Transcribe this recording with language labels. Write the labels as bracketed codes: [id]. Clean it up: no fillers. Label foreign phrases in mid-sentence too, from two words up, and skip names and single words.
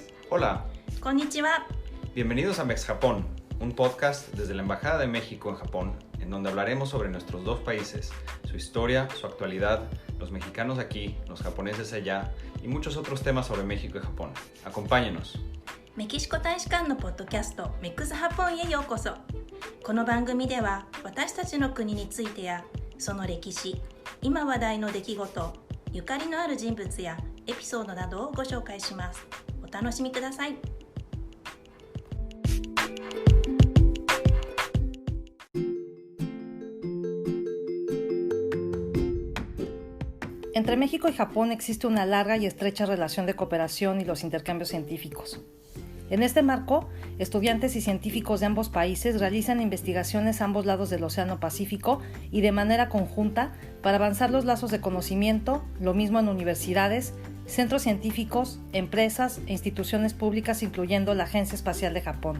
[es] Hola. Konnichiwa. Bienvenidos a Mex Japón, un podcast desde la Embajada de México en Japón, en donde hablaremos sobre nuestros dos países, su historia, su actualidad, los mexicanos aquí, los japoneses allá y muchos otros temas sobre México y Japón. Acompáñenos. [ja] メキシコ大使館のポッドキャストメックスハポンへようこそ。この番組では私たちの国についてやその歴史、今話題の出来事、ゆかりのある人物やエピソードなどをご紹介します。お楽しみください。 [es] Entre México y Japón existe una larga y estrecha relación de cooperación y los intercambios científicos. En este marco, estudiantes y científicos de ambos países realizan investigaciones a ambos lados del Océano Pacífico y de manera conjunta para avanzar los lazos de conocimiento, lo mismo en universidades, centros científicos, empresas e instituciones públicas, incluyendo la Agencia Espacial de Japón.